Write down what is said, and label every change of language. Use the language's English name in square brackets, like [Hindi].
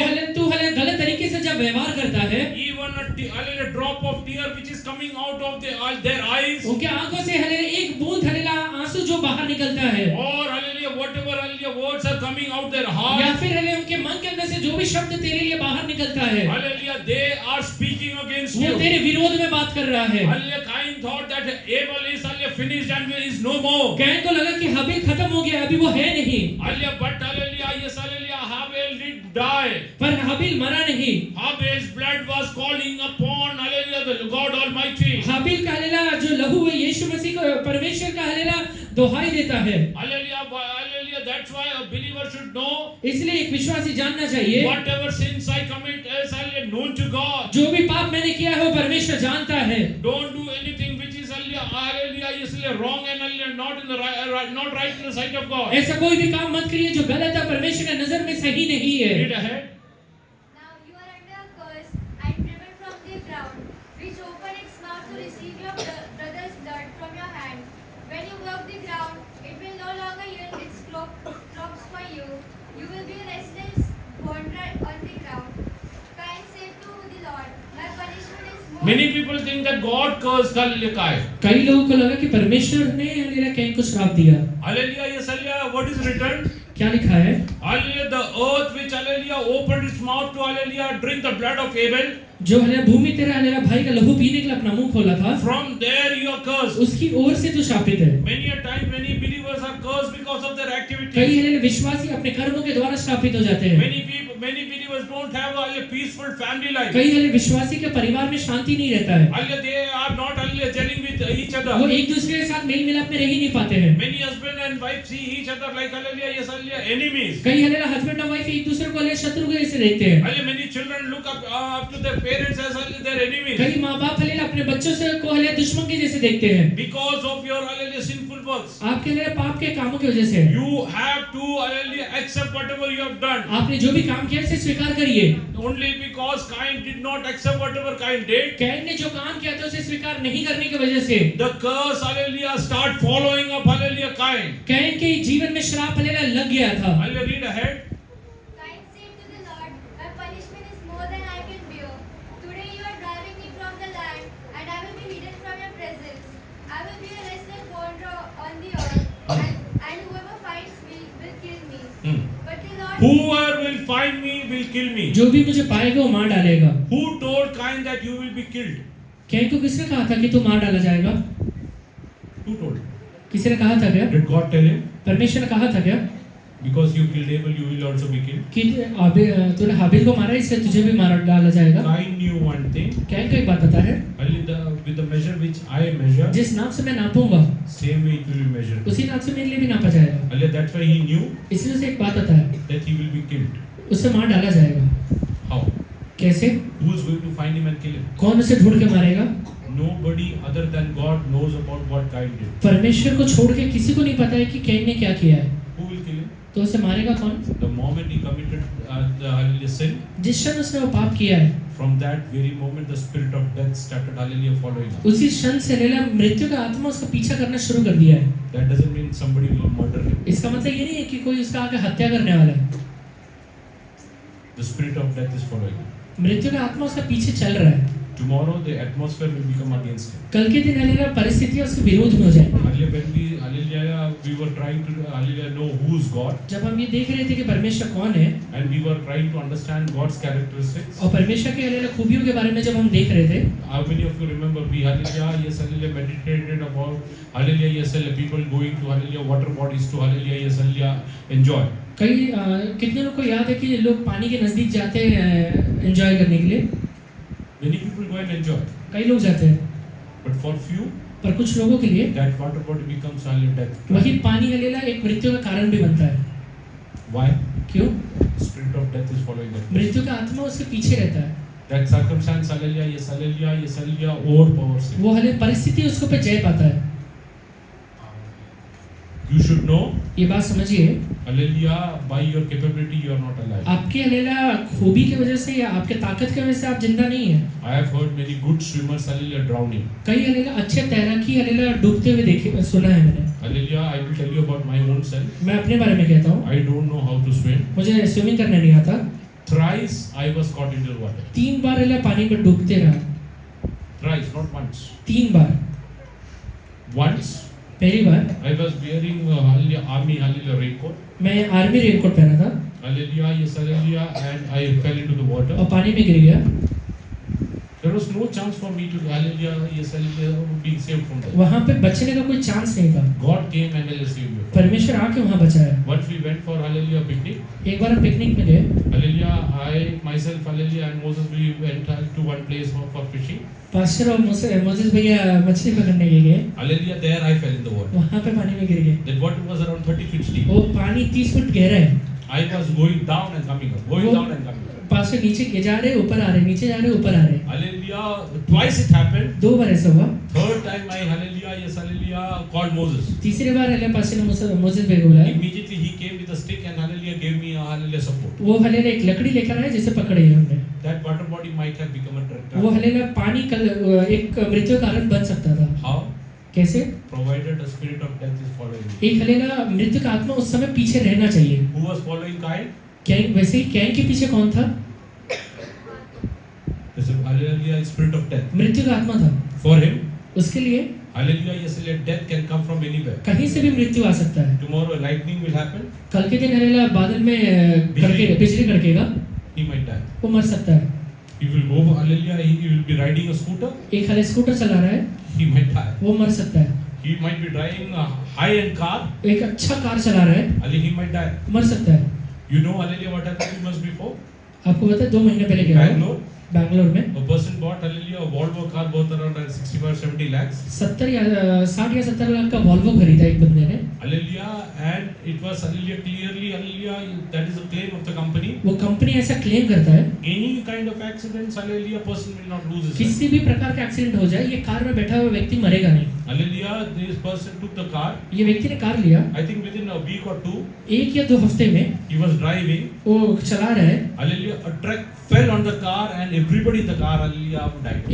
[Hindi] Hallelujah तू hallelujah गलत तरीके से जब व्यवहार करता है, [English] Even a drop of tear which is coming out of their eyes, [Hindi] उनके आंखों से हालेलुया एक बूंद हालेलुया आंसू जो बाहर निकलता है, [English] or hallelujah, whatever hallelujah words are coming out their [Hindi] या [English] heart, [Hindi] फिर हालेलुया उनके मन के अंदर से जो भी शब्द तेरे लिए बाहर निकलता है, [English] hallelujah, they are speaking against [Hindi] वो [English] you. [Hindi] तेरे विरोध में बात कर रहा है. [English] Hallelujah, Cain Cain thought that Abel is hallelujah finished and is no more. [Hindi] Can को लगा कि हाबिल खत्म हो गया, अभी वो है नहीं। [English] Hallelujah, but hallelujah, yes, hallelujah, Abel did die. [Hindi] पर हाबिल मरा नहीं। [English] Abel's blood was calling upon hallelujah the God Almighty. [Hindi] हाबिल का हलेला जो लहू है यीशु मसीह को परमेश्वर का हलेला दोहाई देता है। [English] Hallelujah, hallelujah. That's why a believer should know. [Hindi] इसलिए एक विश्वासी जानना चाहिए, [English] Whatever sins I commit is hallelujah known to God. [Hindi] जो भी पाप मैंने किया है वो परमेश्वर जानता है। [English] Don't do anything which is hallelujah is wrong and hallelujah not in the not right in the sight of God. [Hindi] ऐसा कोई भी काम मत करिए जो गलत है, परमेश्वर की नजर में सही नहीं है। [English] Read ahead. Now you are under a curse and driven from the ground, which opened its mouth to receive your brother's blood from your hand. When you work the ground, it will no longer yield its crops for you. You will be a restless wanderer on the ground. Cain said to the Lord, my punishment is more. Many people think that God cursed hallelujah Cain. [Hindi] कई लोगों को लगा कि परमेश्वर ने हलेला can को श्राप दिया। [English] Hallelujah, yes, hallelujah. What is written? [Hindi] क्या लिखा है? [English] Hallelujah, the earth which hallelujah opened its mouth to hallelujah drink the blood of Abel. [Hindi] जो हलेला भूमि तेरा हलेला भाई का लहू पीने के लिए अपना मुंह खोला था, [English] From there you are cursed. [Hindi] उसकी ओर से तो शापित है। [English] Many a time, many believers are cursed because of their [Hindi] कई [English] activities. [Hindi] हलेला विश्वासी अपने कर्मों के द्वारा शापित हो जाते हैं। [English] Many believers don't have a peaceful family life. [Hindi] कई हलेला विश्वासी के परिवार में शांति नहीं रहता है। [English] Hallelujah, they are not hallelujah gelling with each [Hindi] वो [English] other. [Hindi] एक दूसरे के साथ मेल मिलाप में रह ही नहीं पाते हैं। [English] Many husband and wife see each other like hallelujah, yes, hallelujah, enemies. [Hindi] कई हलेला हस्बैंड और वाइफ एक दूसरे को हलेला शत्रु के जैसे देखते हैं। [English] Hallelujah, many children look up to their parents as hallelujah their enemies. [Hindi] कई माँ बाप हलेला अपने बच्चों से को हलेला दुश्मन के जैसे देखते हैं। [English] Because of your hallelujah sinful works. [Hindi] आपके हलेला पाप के कामों की वजह से। [English] You have to hallelujah accept whatever you have done. [Hindi] आपने जो भी काम किया उसे स्वीकार करिए। [English] Only because Cain did not accept whatever Cain did. [Hindi] Can ने जो काम किया था उसे स्वीकार नहीं करने की वजह से [English] The curse hallelujah start following up hallelujah Cain. [Hindi] Can के जीवन में श्राप हलेला लग गया था। [English] Hallelujah, read ahead. Cain said to the Lord, my punishment is more than I can bear. Today you are driving me from the land, and I will be hidden from your presence. I will be a restless wanderer on the earth, and whoever finds me will kill me. But the Lord Whoever will find me will kill me. [Hindi] जो भी मुझे पाएगा वो मार डालेगा। [English] Who told Cain that you will be killed? [Hindi] Can को किसने कहा था कि तू मार डाला जाएगा? [English] Who told? [Hindi] किसी ने कहा था क्या? [English] Did God tell him? [Hindi] परमेश्वर ने कहा था क्या [English] Because you killed Abel, you will also be killed. [Hindi] कि तूने हाबिल को मारा इसलिए तुझे भी मार डाला जाएगा? [English] Cain knew one thing. [Hindi] Can को एक बात पता है, [English] With the measure which I measure, [Hindi] जिस नाप से मैं नापूंगा [English] same way it will be measured. [Hindi] उसी नाप से मेरे लिए भी नापा जाएगा। [English] That's why he knew [Hindi] इसलिए उसे एक बात पता है, [English] that he will be killed. [Hindi] उसे मार डाला जाएगा। [English] How? [Hindi] कैसे? [English] Who is going to find him and kill him? [Hindi] कौन उसे ढूंढ के मारेगा? [English] Nobody other than God knows about what Cain did. [Hindi] परमेश्वर को छोड़ के किसी को नहीं पता है कि कैन ने क्या किया है। [English] Who will kill him? [Hindi] तो उसे मारेगा कौन? [English] The moment he committed the hallelujah sin, [Hindi] जिस क्षण उसने वो पाप किया है, [English] from that very moment the spirit of death started hallelujah following him. [Hindi] उसी क्षण से लेला मृत्यु का आत्मा उसका पीछा करना शुरू कर दिया है। [English] That doesn't mean somebody will murder him. [Hindi] इसका मतलब ये नहीं है कि कोई उसका आगे हत्या करने वाला है। [English] The spirit of death is following him. [Hindi] मृत्यु का आत्मा उसका पीछे चल रहा है। [English] Tomorrow the atmosphere will become against him. [Hindi] कल के दिन हलेला परिस्थितियां उसके विरोध में हो जाएंगी। [English] Hallelujah, when we were trying to hallelujah know who is God, [Hindi] जब हम ये देख रहे थे कि परमेश्वर कौन है [English] and we were trying to understand God's characteristics. [Hindi] और परमेश्वर के हलेला खूबियों के बारे में जब हम देख रहे थे, [English] How many of you remember we hallelujah yes hallelujah meditated about hallelujah yes hallelujah people going to hallelujah water bodies to hallelujah yes hallelujah enjoy. [Hindi] कई कितने लोग को याद है कि लोग पानी के नजदीक जाते हैं एंजॉय करने के लिए? [English] Many people go and enjoy, [Hindi] कई लोग जाते हैं, [English] but for few [Hindi] पर कुछ लोगों के लिए [English] that water body becomes hallelujah death. [Hindi] वही पानी हलेला एक मृत्यु का कारण भी बनता है। [English] Why? [Hindi] क्यों? [English] Spirit of death is following that. [Hindi] मृत्यु का आत्मा उसके पीछे रहता है। [English] That circumstance hallelujah yes hallelujah overpowers him. [Hindi] वो हले परिस्थिति उसको पे जय पाता है। [English] You should know [Hindi] ये बात समझिए, [English] hallelujah by your capability you are not alive. [Hindi] आपके हलेला खूबी की वजह से या आपके ताकत की वजह से आप जिंदा नहीं है। [English] I have heard many good swimmers hallelujah drowning. [Hindi] कई हलेला अच्छे तैराकी हलेला डूबते हुए देखे सुना है मैंने। [English] Hallelujah, I will tell you about my own self. [Hindi] मैं अपने बारे में कहता हूँ, [English] I don't know how to swim. [Hindi] मुझे स्विमिंग करने नहीं आता। [English] Thrice I was caught into the water. [Hindi] 3 बार हलेला पानी में डूबते रहा। [English] Thrice, not once. [Hindi] 3 bar. [English] Once [Hindi] पहली बार [English] I was wearing hallelujah army hallelujah raincoat. [Hindi] मैं आर्मी रेनकोट पहना था [English] Hallelujah, yes hallelujah, and I fell into the water. [Hindi] और पानी में गिर गया। [English] There There was no chance for me to hallelujah, yes, hallelujah, being saved from that. [Hindi] वहाँ पे बचने का कोई चांस नहीं था। [English] God came and hallelujah saved me. [Hindi] परमेश्वर आके वहाँ बचाया। [English] Once we went for hallelujah picnic, [Hindi] एक बार हम पिकनिक में गए, [English] hallelujah, I myself hallelujah and Moses we went to one place for fishing. [Hindi] Pastor और मोसेस भैया मछली पकड़ने के गए, [English] Hallelujah, there I fell in the water. [Hindi] वहाँ पे पानी में गिर गए। [English] That water was around 30 feet deep. [Hindi] वो पानी 30 फुट गहरा है। [English] I was going down and coming up, going [Hindi] वो- [English] down and coming up. [Hindi] Pastor नीचे जा रहे, ऊपर आ रहे, नीचे जा रहे, ऊपर आ रहे। [English] Hallelujah, twice it happened. [Hindi] 2 बार ऐसा हुआ। [English] Third time I hallelujah, yes, hallelujah, called Moses. [Hindi] तीसरी बार हले पास्टर ने मोसेस भैया को बुलाया। [English] Immediately he came with a stick and hallelujah gave me a hallelujah support. [Hindi] वो हले एक लकड़ी लेकर आए जिसे पकड़े हमने। [English] That water body might have become a tractor. [Hindi] वो हले पानी एक मृत्यु कारण बन सकता था। [English] How? [Hindi] कैसे? [English] Provided the spirit of death is following me. [Hindi] एक हले मृत्यु का आत्मा उस समय पीछे रहना चाहिए। [English] Who was following Cain? [Hindi] Can, वैसे ही कैन के पीछे कौन था? [English] This is hallelujah, spirit of death. [Hindi] मृत्यु का आत्मा था। [English] For him, [Hindi] उसके लिए [English] hallelujah, yes, hallelujah, death can come from anywhere. [Hindi] कहीं से भी मृत्यु आ सकता है। [English] Tomorrow lightning will happen, [Hindi] कल के दिन हलेला बादल में बिजली कड़केगा, [English] he might die. [Hindi] वो मर सकता है। [English] He will go, hallelujah, he will be riding a scooter, [Hindi] एक हले स्कूटर चला रहा है, [English] he might die. [Hindi] वो मर सकता है। [English] He might be driving a high-end car, [Hindi] एक अच्छा कार चला रहा है, [English] hallelujah, he might die. [Hindi] मर सकता है। [English] You know, hallelujah, what happened 2 months before? [Hindi] आपको पता है 2 महीने पहले क्या हुआ? [English] Bangalore, [Hindi] बैंगलोर में [English] a person bought, hallelujah, a Volvo car worth around 65-70 lakhs. [Hindi] 60 या 70 लाख का वॉल्वो खरीदा एक बंदे ने। [English] Hallelujah, and it was hallelujah clearly, hallelujah, that is a claim of the company. [Hindi] वो कंपनी ऐसा क्लेम करता है, [English] Any kind of accidents, hallelujah, person will not lose his life. [Hindi] किसी भी प्रकार का एक्सीडेंट हो जाए, ये कार में बैठा हुआ व्यक्ति मरेगा नहीं। [English] Hallelujah, this person took the car. [Hindi] ये व्यक्ति ने कार लिया, [English] I think within a week or 2, [Hindi] 1 या 2 हफ्ते में [English] he was driving. [Hindi] वो चला रहा है, [English] Hallelujah, a truck fell on the car and everybody in the car, hallelujah, died.